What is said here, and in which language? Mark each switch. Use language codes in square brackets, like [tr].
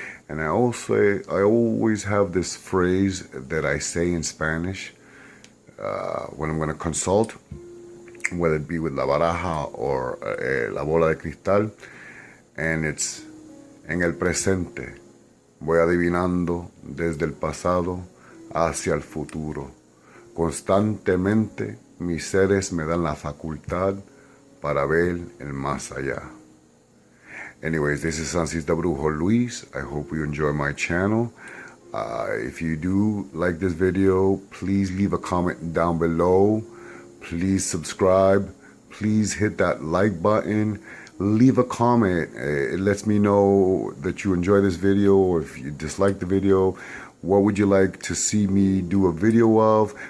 [en] And I always have this phrase that I say in Spanish when I'm going to consult, whether it be with [es] la baraja [en] or [es] la bola de cristal, [en] and it's [es] en el presente. Voy adivinando desde el pasado hacia el futuro. Constantemente mis seres me dan la facultad para ver el más allá. [en] Anyways, this is Sancista Brujo Luis. I hope you enjoy my channel. If you do like this video, please leave a comment down below. Please subscribe. Please hit that like button. Leave a comment. It lets me know that you enjoy this video, or if you dislike the video, what would you like to see me do a video of?